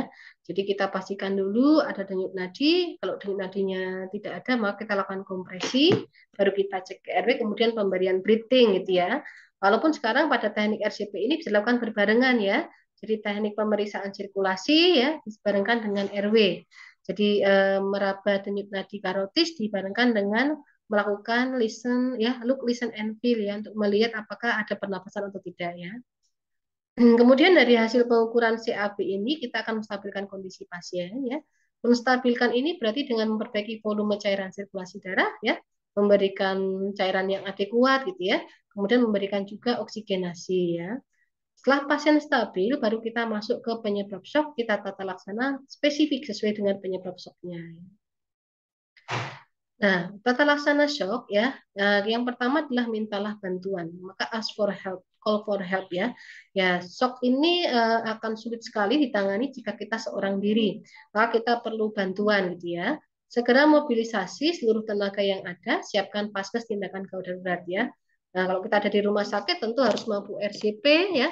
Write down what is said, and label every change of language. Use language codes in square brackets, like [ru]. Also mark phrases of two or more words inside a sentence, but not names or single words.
[id] Jadi kita pastikan dulu ada denyut nadi. Kalau denyut nadinya tidak ada, maka kita lakukan kompresi, baru kita cek ke airway, kemudian pemberian breathing gitu ya. Walaupun sekarang pada teknik RCP ini bisa dilakukan berbarengan ya. Jadi teknik pemeriksaan sirkulasi ya dibarengkan dengan airway. Jadi meraba denyut nadi karotis dibarengkan dengan melakukan listen ya, [en] look, listen and feel [id] ya, untuk melihat apakah ada pernapasan atau tidak ya. Kemudian dari hasil pengukuran CAB ini kita akan menstabilkan kondisi pasien ya. Menstabilkan ini berarti dengan memperbaiki volume cairan sirkulasi darah ya, memberikan cairan yang adekuat gitu ya. Kemudian memberikan juga oksigenasi ya. Setelah pasien stabil, baru kita masuk ke penyebab shock, kita tata laksana spesifik sesuai dengan penyebab shocknya. Nah, tata laksana shock ya, yang pertama adalah mintalah bantuan, maka [en] ask for help, call for help [id] ya. Ya, shock ini akan sulit sekali ditangani jika kita seorang diri, maka kita perlu bantuan gitu ya. Segera mobilisasi seluruh tenaga yang ada, siapkan paskes tindakan gawat darurat ya. Nah, kalau kita ada di rumah sakit tentu harus mampu RCP ya.